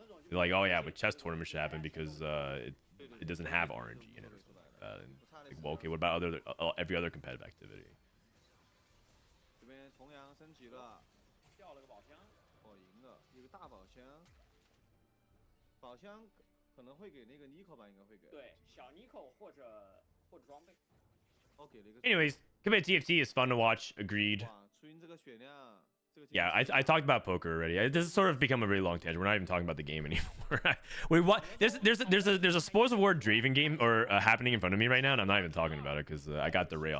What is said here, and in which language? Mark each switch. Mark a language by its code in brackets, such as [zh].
[en] They're like, oh yeah, but chess tournament should happen because it doesn't have RNG in it or something like that. And like, well, okay, what about every other competitive activity? [zh] 红羊升级了，掉了个宝箱，哦，赢了，一个大宝箱，宝箱可能会给那个 Nico 吧，应该会给。对，小 Nico 或者装备。哦，给了一个。 [en] Anyways, commit TFT is fun to watch. Agreed. [zh] 哇，初音这个血量。 [en] Yeah, I talked about poker already. This has sort of become a really long tangent. We're not even talking about the game anymore. There's a Spoils of War Draven game or happening in front of me right now, and I'm not even talking about it because I got derailed.